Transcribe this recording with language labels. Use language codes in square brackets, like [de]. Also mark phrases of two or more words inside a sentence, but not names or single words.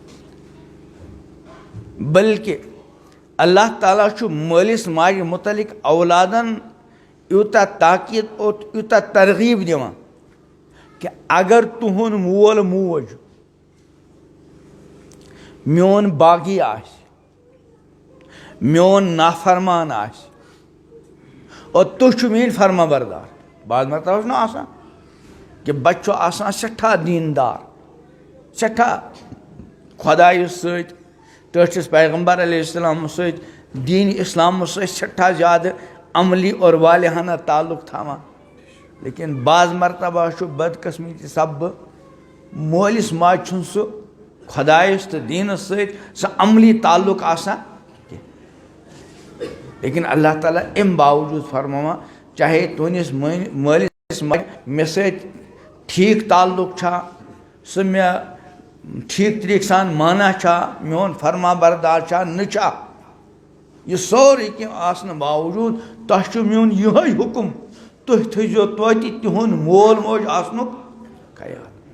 [ks] बल्कि अल्लाह ताला मालिस माज मुतलिक औलादन यूता ताकीद और यूता तरगीब दिवान कि अगर तुहुन मोल मोज म्योन बागी आस म्योन नाफरमान आस और तुह मेन फरमा बरदार बाद मतलब ना आसान कि बच्चों आसान सठा दीनदार सठा खुदाई सत टस पैगम्बर अलैहिस्सलाम सत दीन इस्लाम सठा ज़्यादा अमली और वालिहाना ताल्लुक थावा लेकिन बाज़ मरतबा बदकस्मी सब मोलिस माज सह खुदायस तो दीन सह अमली ताल्लुक आसान लेकिन अल्लाह ताला अम बावजूद फरमा चाहे तुनिस मालिस माज मे सत ठीक ताल्लुक सह मे ठीक तरीक सान माना मोन फरमा बरदार न यह सोरे कह बावजूद तह मोन यह हुकुम तुह थो तोति तिहुन मोल मोज आसनुक ख्याल